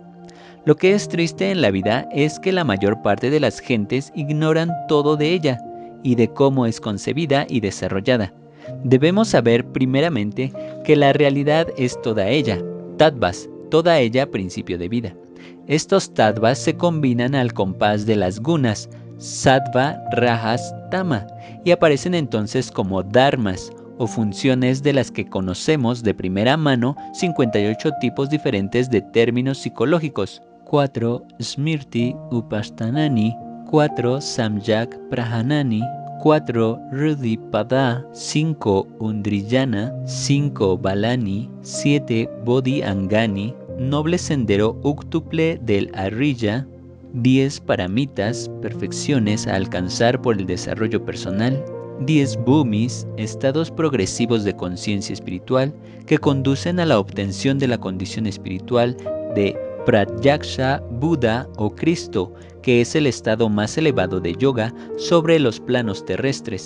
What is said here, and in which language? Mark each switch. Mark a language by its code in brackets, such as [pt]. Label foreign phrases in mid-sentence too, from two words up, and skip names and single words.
[es] Lo que es triste en la vida es que la mayor parte de las gentes ignoran todo de ella y de cómo es concebida y desarrollada. Debemos saber primeramente que la realidad es toda ella, tattvas, toda ella principio de vida. Estos tattvas se combinan al compás de las gunas, [sa] sattva, rajas, tama, [es] y aparecen entonces como dharmas, o funciones de las que conocemos de primera mano 58 tipos diferentes de términos psicológicos, 4 [sa] smrti upasthanani, [es] 4 [sa] samyak prahanani, [es] 4 Rudipada, 5 Undriyana, 5 Balani, 7 Bodhi Angani, noble sendero úctuple del Arriya, 10 Paramitas, perfecciones a alcanzar por el desarrollo personal, 10 Bhumis, estados progresivos de conciencia espiritual que conducen a la obtención de la condición espiritual de Pratyaksha Buda o Cristo, que es el estado más elevado de yoga sobre los planos terrestres.